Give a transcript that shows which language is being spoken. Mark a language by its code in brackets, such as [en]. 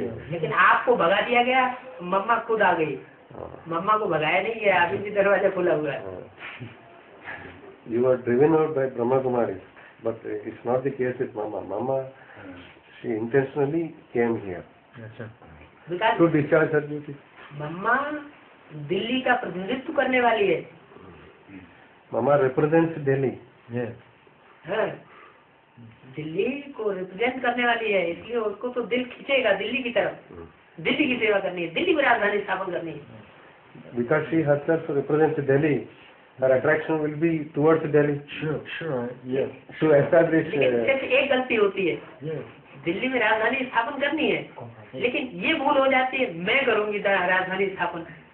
[hi] लेकिन आपको भगा दिया गया, मम्मा खुद आ गई। मम्मा को भगाया नहीं गया, अभी भी दरवाजा खुला हुआ है। [en] You were driven out by Brahma Kumari, but it's not the case with Mama. Mama, she intentionally came here to discharge her duty. [hi] मम्मा दिल्ली का प्रतिनिधित्व करने वाली है। [en] Mama represents Delhi. Yes. [hi] हाँ, दिल्ली को रिप्रेजेंट करने वाली है, इसलिए उसको तो दिल खींचेगा दिल्ली की तरफ। दिल्ली की सेवा करनी है, दिल्ली में राजधानी स्थापन करनी है। [en] Because she herself represents Delhi, her attraction will be towards Delhi. Sure, yes. To establish. [hi] लेकिन सिर्फ एक गलती होती है, [en] Yes. [hi] दिल्ली में राजधानी स्थापन करनी है, लेकिन ये भूल हो जाती है, मैं करूंगी राजधानी स्थापन।